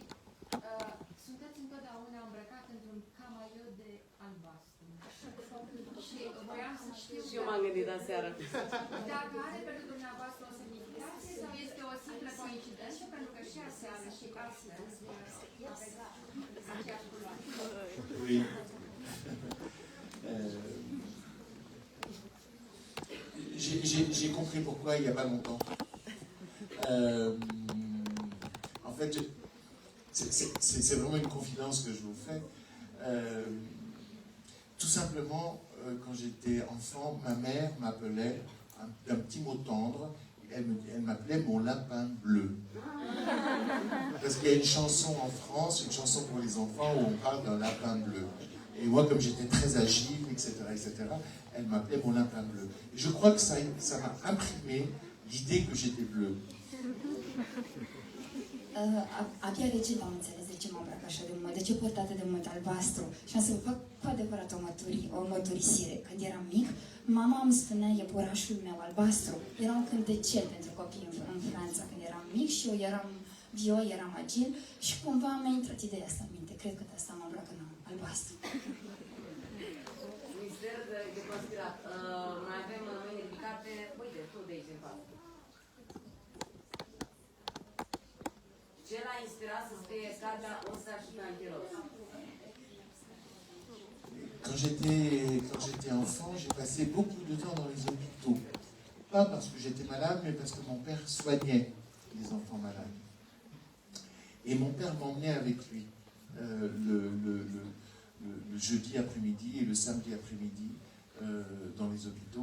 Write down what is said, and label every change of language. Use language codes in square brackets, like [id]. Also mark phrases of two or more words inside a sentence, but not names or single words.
[ro] Sunteți întotdeauna îmbrăcat într-un camaieu de albastru. Și voiam să știu Și eu m-am gândit aseară. dacă are pentru dumneavoastră o semnificație sau este o simplă coincidență, pentru că și aseară și astăzi aveți aceeași culoare. [fr] Oui. J'ai compris pourquoi il n'y a pas longtemps. En fait, c'est vraiment une confidence que je vous fais. Tout simplement, quand j'étais enfant, ma mère m'appelait d'un petit mot tendre. Elle m'appelait mon lapin bleu. Parce qu'il y a une chanson en France, une chanson pour les enfants où on parle d'un lapin bleu. Et moi, comme j'étais très agile, etc., elle m'appelait mon lapin bleu. Et je crois que ça m'a imprimé l'idée que j'étais bleu. [ro] Abia recent am înțeles de ce mă îmbrac așa de mult, de ce port atât de mult albastru. Și am să vă fac cu adevărat o mărturisire. Când eram mic, mama îmi spunea iepurașul meu albastru. Era un cântecel pentru copii în Franța când eram mic și eu eram vioi, eram agil și cumva mi-a intrat ideea asta în minte. Cred că de asta mă îmbrac în albastru. Mister de conspirat. Mai avem mâini ridicate. Uite, tu de aici în față. Ce l-a inspirat să scrie cartea Oscar și Tantiros? [fr] Quand j'étais enfant, j'ai passé beaucoup de temps dans les hôpitaux. Pas parce que j'étais malade, mais parce que mon père soignait les enfants malades. Et mon père m'emmenait avec lui le jeudi après-midi et le samedi après-midi dans les hôpitaux.